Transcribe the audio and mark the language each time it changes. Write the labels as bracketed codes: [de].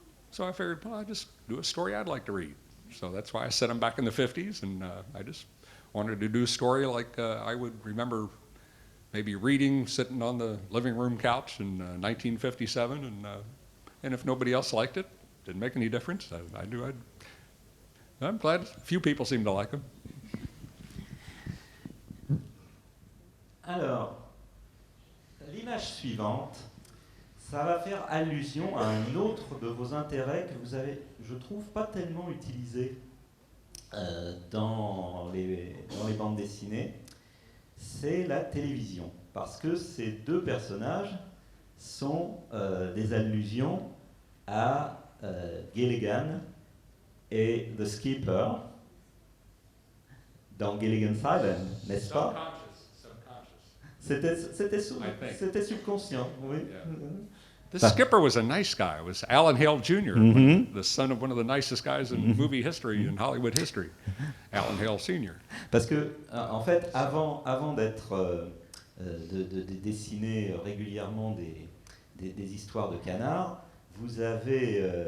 [en] So I figured, well, I'll just do a story I'd like to read. So that's why I set them back in the 50s, and I just wanted to do a story like I would remember maybe reading, sitting on the living room couch in 1957, and if nobody else liked it, didn't make any difference. I'm glad a few people seem to like them. [fr] Alors, l'image suivante, ça va faire allusion à un autre de vos intérêts que vous avez, je trouve, pas tellement utilisé dans les bandes dessinées. C'est la télévision. Parce que ces deux personnages, sont des allusions à Gilligan et The Skipper dans Gilligan's Island, n'est-ce pas? C'était subconscient, oui. [en] Yeah. The skipper was a nice guy. It was Alan Hale Jr., the son of one of the nicest guys in movie history, in Hollywood history, Alan Hale Sr. [fr] Parce que, en fait, avant d'être de dessiner régulièrement des histoires de canards, vous avez...